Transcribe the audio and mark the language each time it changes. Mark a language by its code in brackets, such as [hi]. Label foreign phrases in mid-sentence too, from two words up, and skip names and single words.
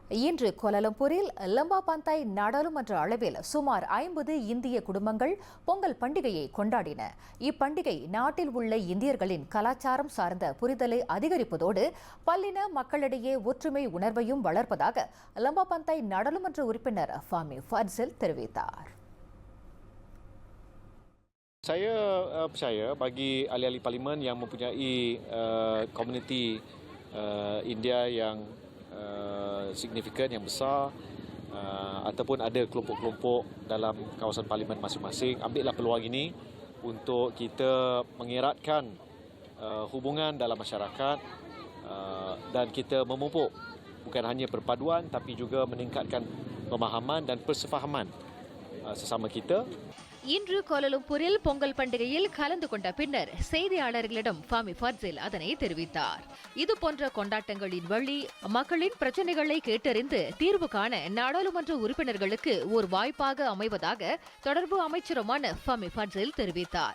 [ta] இன்று கோலாலம்பூரில் லம்பா பந்தாய் நாடாளுமன்ற அளவில் சுமார் 50 இந்திய குடும்பங்கள் பொங்கல் பண்டிகையை கொண்டாடின. இப்பண்டிகை நாட்டில் உள்ள இந்தியர்களின் கலாச்சாரம் சார்ந்த புரிதலை அதிகரிப்பதோடு பல்லின மக்களிடையே ஒற்றுமை உணர்வையும் வளர்ப்பதாக லம்பா பந்தாய் நாடாளுமன்ற உறுப்பினர் ஃபாமி ஃபட்சில் தெரிவித்தார். [ms] Saya percaya bagi ahli-ahli parlimen yang mempunyai komuniti India yang signifikan, yang besar, ataupun ada kelompok-kelompok dalam kawasan parlimen masing-masing, ambillah peluang ini untuk kita mengeratkan hubungan dalam masyarakat dan kita memupuk bukan hanya perpaduan tapi juga meningkatkan pemahaman dan persefahaman sesama kita. [ta] இன்று கோலாலம்பூரில் பொங்கல் பண்டிகையில் கலந்து கொண்ட பின்னர் செய்தியாளர்களிடம் ஃபாமி ஃபட்சில் அதனை தெரிவித்தார். இதுபோன்ற கொண்டாட்டங்களின் வழி மக்களின் பிரச்சனைகளை கேட்டறிந்து தீர்வு காண நாடாளுமன்ற உறுப்பினர்களுக்கு ஒரு வாய்ப்பாக அமைவதாக தொடர்பு அமைச்சருமான ஃபாமி ஃபட்சில் தெரிவித்தார்.